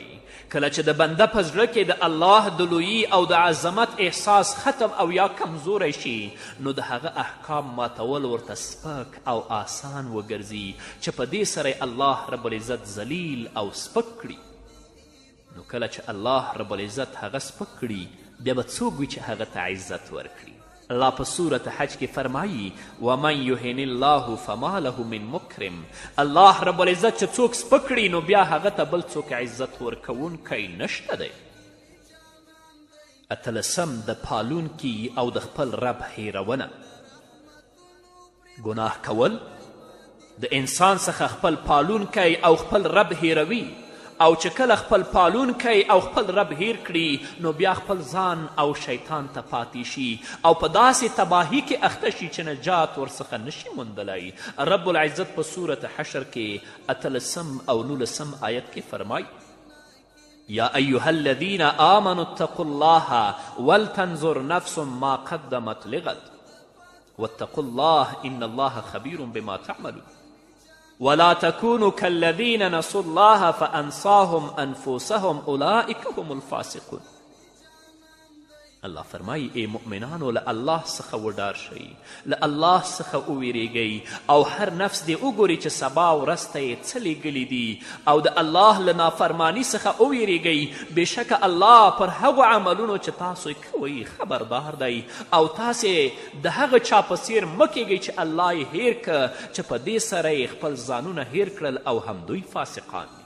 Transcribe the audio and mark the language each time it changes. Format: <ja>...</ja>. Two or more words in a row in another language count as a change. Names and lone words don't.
<ps>کله چې د بنده په زړه کې د الله د لویي او د عظمت احساس ختم او یا کمزوری شي نو د هغه احکام ماتول ورته سپک او آسان وګرځي چې په دې سره الله رب العزت ذلیل او سپک کړي. نو کله چې الله رب العزت هغه سپک کړي بیا به څوک وي چې هغه ته عزت ورکړي. الله په صورت حج کې فرمایي</ps> <ar>ومن یهن الله فما له من مکرم.</ar> <ps>الله رب العزت چې څوک سپک کړي نو بیا هغه ته بل څوک عزت ورکوونکی نشته دی. 18 د پالونکي او د خپل رب هیرونه. ګناه کول د انسان څخه خپل پالونکی او خپل رب هیروي، او چې کله خپل پالونکی او خپل رب هیر کړي نو بیا خپل ځان او شیطان ته پاتې شي او په داسې تباهي کې اخته شي چې نجات ورڅخه نشي موندلی.</ps> <ar>رب العزت</ar> <ps>په صورت حشر کې 18 او 19 آیت کې فرمای</ps> <ar>یا ایها الذین آمنوا اتقوا الله ولتنظر نفس ما قدمت لغد واتقوا الله ان الله خبیر بما تعملون ولا تكونوا كالذين نسوا الله فأنساهم أنفسهم أولئك هم الفاسقون.</ar> <ps>الله فرمایي ای مؤمنانو له الله څخه وډار شئ، له الله څخه وویریږئ او هر نفس دې وګوري چې سبا ورځ ته یې څه لیږلي دي او د الله له نافرماني څخه وویریږئ. بېشکه الله پر هغو عملونو چې تاسو یې کوئ خبردار دی او تاسې د هغه چا په څیر مه کیږئ چې الله یې هیر که چې په دې سره یې خپل ځانونه هیر کړل او همدوی فاسقان دي.</ps>